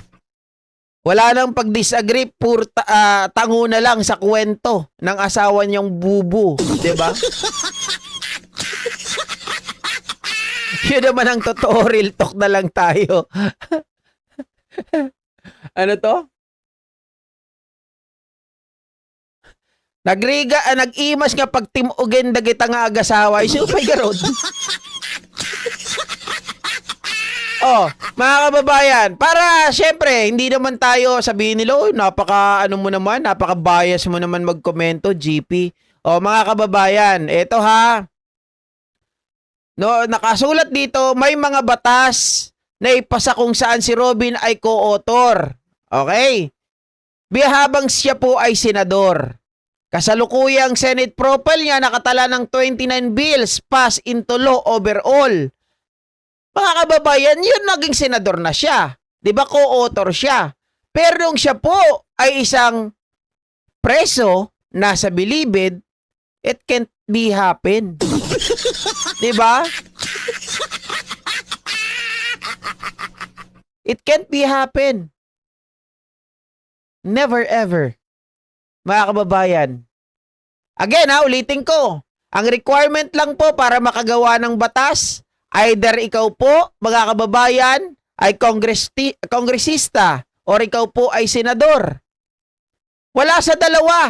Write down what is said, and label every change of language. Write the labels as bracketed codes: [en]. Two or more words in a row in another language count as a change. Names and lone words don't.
[tl] Wala nang pag-disagree, tango na lang sa kwento ng asawa niyang bubu, 'di ba? Yun naman ang totoo, [en] real talk [tl] na lang tayo. [ilo] Ano to? Nag-imas nga pag timugen dagita nga agasawa, isupay garod. [tl] Oh, mga kababayan, para syempre, hindi naman tayo sabihin nila, napaka-bias mo naman magkomento, GP. Oh, mga kababayan, eto ha. No, nakasulat dito, may mga batas na ipasa kung saan si Robin ay co-author. Okay? Habang siya po ay senador. [en] Kasalukuyang Senate profile [tl] niya nakatala ng [en] 29 bills passed into law overall. [tl] Mga kababayan, yun naging senador na siya. 'Di ba, co-author siya. Pero nung siya po ay isang preso, nasa bilibid, [en] it can't be happen. [tl] 'Di ba? [en] It can't be happen. Never ever. [tl] Mga kababayan. Again ulitin ko. Ang requirement lang po para makagawa ng batas, either ikaw po, mga kababayan, ay kongresista or ikaw po ay senador. Wala sa dalawa.